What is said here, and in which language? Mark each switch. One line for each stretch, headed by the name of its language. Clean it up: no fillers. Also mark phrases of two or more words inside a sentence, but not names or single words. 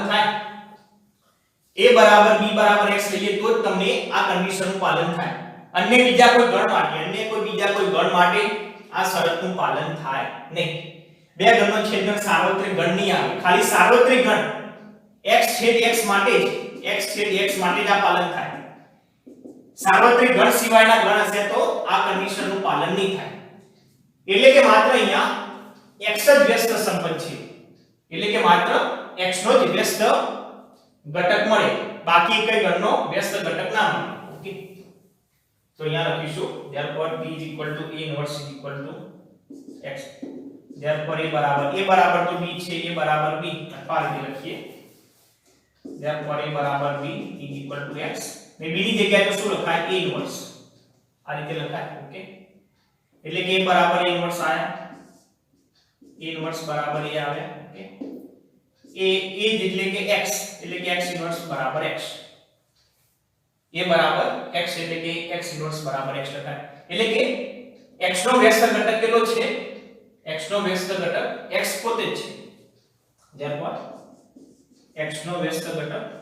Gujarati: થાય a બરાબર b બરાબર x લઈએ તો જ તમને આ કન્ડિશનનું પાલન થાય અન્ય બીજા કોઈ ગણ માટે આ શરતનું પાલન થાય નહીં બે ગણનો છેદગણ સાર્વત્રિક ગણ નહીં આવે ખાલી સાર્વત્રિક ગણ x છેદ x માટે જ આ પાલન થાય સાર્વત્રિક ગણ સિવાયના ગણ હશે તો આ કન્ડિશનનું પાલન નહીં થાય એટલે કે માત્ર અહીંયા x જ વ્યસ્ત સંપન્ન છે એટલે કે માત્ર x નો જ વ્યસ્ત ઘટક મળે બાકી કઈ ગણનો વ્યસ્ત ઘટક ના મળે ઓકે તો અહીંયા લખીશું
English: therefore b is equal to a inverse is equal to x therefore
Gujarati: a બરાબર તો b છે a બરાબર b અથવા આ રીતે લખીએ therefore a બરાબર b
English: is equal to x
Gujarati: ને b ની જગ્યાએ તો શું લખાય a inverse આ રીતે લખાય ઓકે એટલે કે a બરાબર a inverse આયા a inverse બરાબર a આવે ઓકે a એટલે કે x inverse બરાબર x a બરાબર x એટલે કે x inverse બરાબર x લખાય એટલે કે x નો વ્યસ્ત ઘટક કેટલો છે x નો વ્યસ્ત ઘટક x પોતે જ છે therefore x નો વ્યસ્ત ઘટક